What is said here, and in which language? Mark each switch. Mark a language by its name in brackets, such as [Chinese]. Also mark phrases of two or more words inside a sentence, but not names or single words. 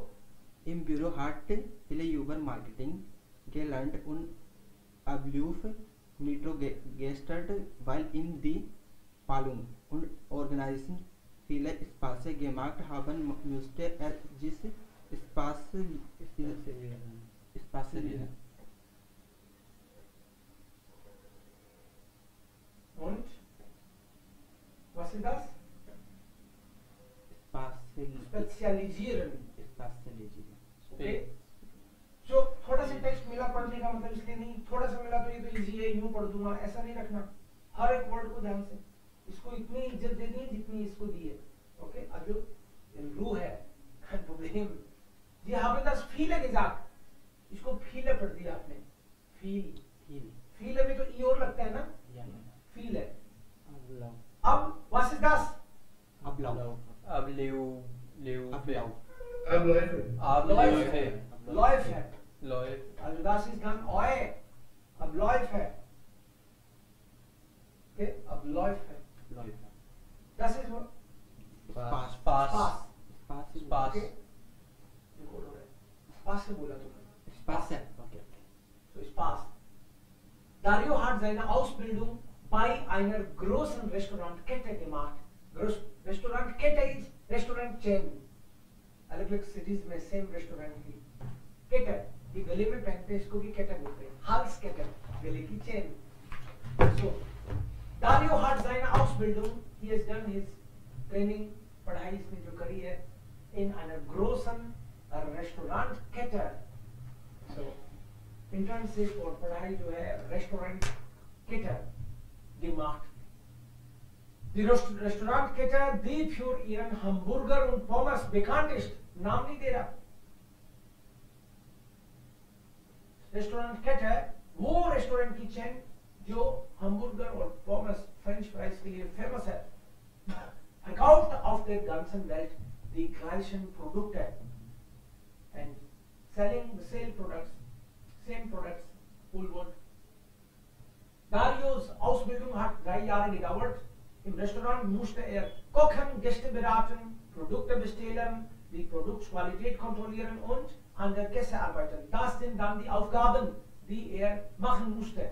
[German] Im Büro hat viele über Marketing gelernt und Ablauf getestet, weil in die Planung und Organisation viele Spaß gemacht haben, musste er diese Spaß lernen. Und? Was ist das? Spezialisieren. Okay? So, [Hindi] थोड़ा सा टेक्स्ट मिला पढ़ने का मतलब इसलिए नहीं, थोड़ा सा मिला तो ये तो इजी है, यूं पढ़ दूंगा, ऐसा नहीं रखना. हर एक वर्ड को ध्यान से, इसको इतनी इज्जत दे दी जितनी इसको दी है. Okay? [German] Also, in Ruhe, kein Problem. Sie haben das viele gesagt. [Hindi] इसको viele पढ़ दिया आपने. viele में तो ई और लगता है ना? [German] viele. अब was ist das? Ablauf. Läufe. Also das ist dann eu. Abläufe. Okay? Abläufe. Das ist Spaß. [Hindi] Okay? Spaß से बोला तुमने. [German] Spaß. Okay. So Spaß. Dario hat seine Ausbildung bei einer großen Restaurantkette gemacht. Restaurantkette ist [English] Restaurant chain. [Hindi] अलग-अलग cities में [English] same restaurant [Hindi] की kette, ये गले में पहनते हैं इसको भी kette बोलते हैं. [German] Halskette, [Hindi] गले की [German] chain. So Dario hat seine Ausbildung, [English] he has done his training, [Hindi] पढ़ाई इसने जो करी है [German] in einer großen Restaurantkette. [Hindi] So internship और पढ़ाई जो है [German] Restaurantkette gemacht. Die Restaurantkette, die für ihren Hamburger und Pommes bekannt ist, [Hindi] नाम नहीं दे रहा. Restaurantkette वो रेस्टोरेंट की चेन जो hamburger और Pommes [English] French fries [Hindi] के लिए फेमस है. [German] Verkauft auf der ganzen Welt die gleichen Produkte [English] and selling the same products [German] wohlwollend. Darios Ausbildung hat 3 Jahre gedauert. Im Restaurant musste er kochen, Gäste beraten, Produkte bestellen, die Produktqualität kontrollieren und an der Kasse arbeiten. Das sind dann die Aufgaben, die er machen musste.